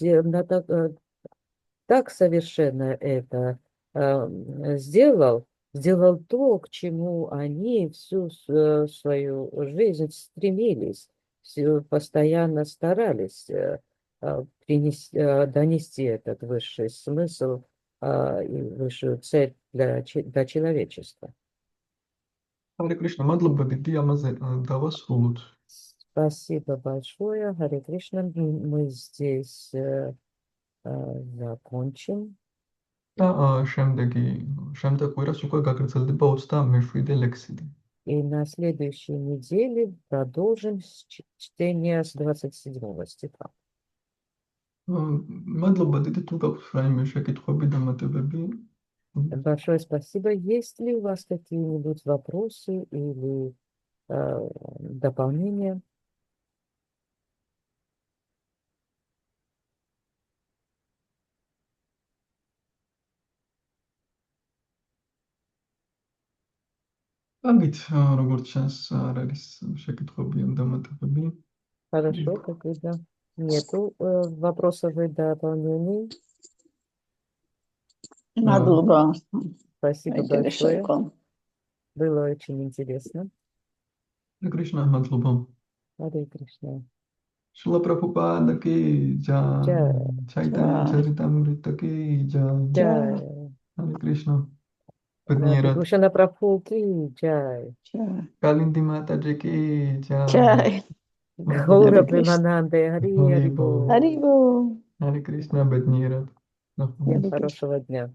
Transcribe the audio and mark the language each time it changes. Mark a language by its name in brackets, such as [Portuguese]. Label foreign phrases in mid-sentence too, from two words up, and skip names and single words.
[Russian] так совершенно это сделал то, к чему они всю свою жизнь стремились, постоянно старались донести этот высший смысл и высшую цель для человечества. [Georgian] ჰარე კრიშნა, მადლობა დიდი ამაზე დავასრულოთ. [Russian] Спасибо большое, Харе Кришна. Мы здесь закончим. [Georgian] და შემდეგ კვირას უკვე გაგრძელდება 27 ლექსი. [Russian] И на следующей неделе продолжим чтение с 27 стиха. [Georgian] მადლობა დიდი, თუ გაქვთ რაიმე შეკითხვები, დამატებები. [Russian] Большое спасибо. Есть ли у вас какие-нибудь вопросы или дополнения? [Georgian] აგით, როგორც ჩანს, არ არის შეკითხვები ან დამატებები. [Russian] Хорошо, как видно. Нету вопросов и дополнений. [Georgian] Мадлуба. [Russian] Спасибо большое. Было очень интересно. Харе Кришна, мадლობა. Харе Кришна. [Hindi] श्रील प्रभुपाद की जय. Джай. चैतन्य चरितामृत की जय. Джай. हरे कृष्ण. भूषण प्रभु की जय. कालिन्दी माताजी की Джай. गौर प्रेमानन्दे, हरि हरिबोल. Харибол. [Georgian] Харе Кришна, беднират. [Russian] Всем хорошего дня.